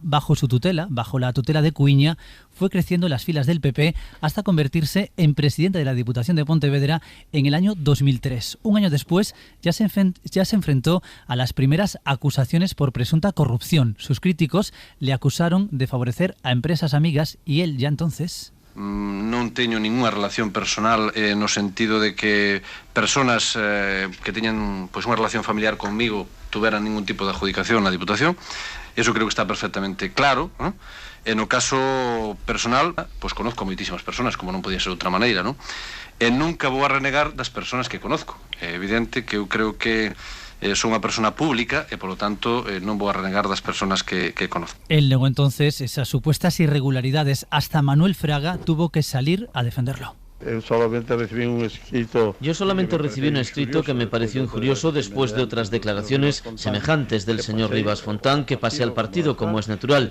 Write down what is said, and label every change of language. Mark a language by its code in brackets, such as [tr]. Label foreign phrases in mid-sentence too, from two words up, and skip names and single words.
[es] Bajo su tutela, bajo la tutela de Cuiña, fue creciendo las filas del PP hasta convertirse en presidente de la Diputación de Pontevedra en el año 2003. Un año después ya se enfrentó a las primeras acusaciones por presunta corrupción. Sus críticos le acusaron de favorecer a empresas amigas y él ya entonces... [gl] Non teño ninguna relación personal no sentido de que personas que teñan pues unha relación familiar conmigo tuveran ningún tipo de adjudicación na Diputación. Eso creo que está perfectamente claro, ¿no? En o caso personal, pues conozco moitísimas personas, como non podía ser de outra maneira, ¿no? E nunca vou a renegar das personas que conozco. É evidente que eu creo que son unha persona pública e, polo tanto, non vou a renegar das personas que conozco. [es] Él negó entonces esas supuestas irregularidades. Hasta Manuel Fraga tuvo que salir a defenderlo. Yo solamente recibí un escrito que me pareció injurioso después de otras declaraciones semejantes del señor Rivas Fontán, que pase al partido como es natural.